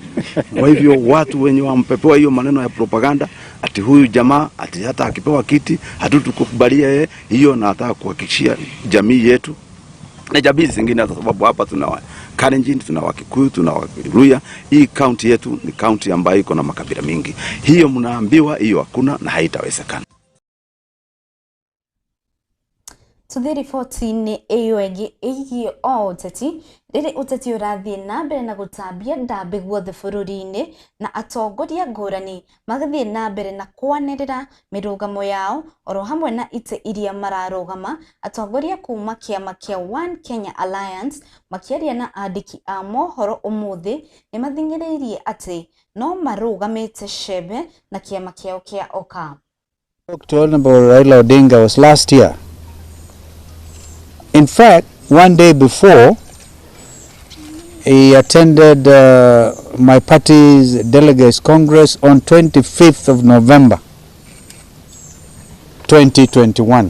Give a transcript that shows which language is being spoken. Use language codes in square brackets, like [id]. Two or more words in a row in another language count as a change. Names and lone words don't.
[sw] Kwa hivyo watu wenye wampepewa hiyo maneno ya propaganda ati huyu jamaa ati hata akipewa kiti hatutukubalia yeye, hiyo nataka kuhakikishia jamii yetu na jamii zingine, kwa sababu hapa tuna Kalenjin, tuna Wakikuyu, tuna Waluhya. Hii county yetu ni county ambayo iko na makabila mingi. Hiyo mnaambiwa hiyo hakuna na haitawezekana. [ki] Tuthi riboti-inĩ ĩyo ĩngĩ ĩgiĩ ũteti, rĩrĩ ũteti ũrathiĩ na mbere na gũtambia ndambĩ guothe bũrũri-inĩ na atongoria ngũrani magathiĩ na mbere na kwanĩrĩra mĩrũgamo yao oro hamwe na itĩ iria mararũgama. Atongoria kuma kĩama kĩa One Kenya Alliance makĩaria na andĩki a mohoro ũmũthĩ nĩ mathing'ĩrĩirie atĩ no marũgamĩte cembe na kĩama kĩao kĩa OKA. [en] Dr. Honorable Raila Odinga was last year. In fact, one day before, he attended my party's delegates congress on 25th of November 2021.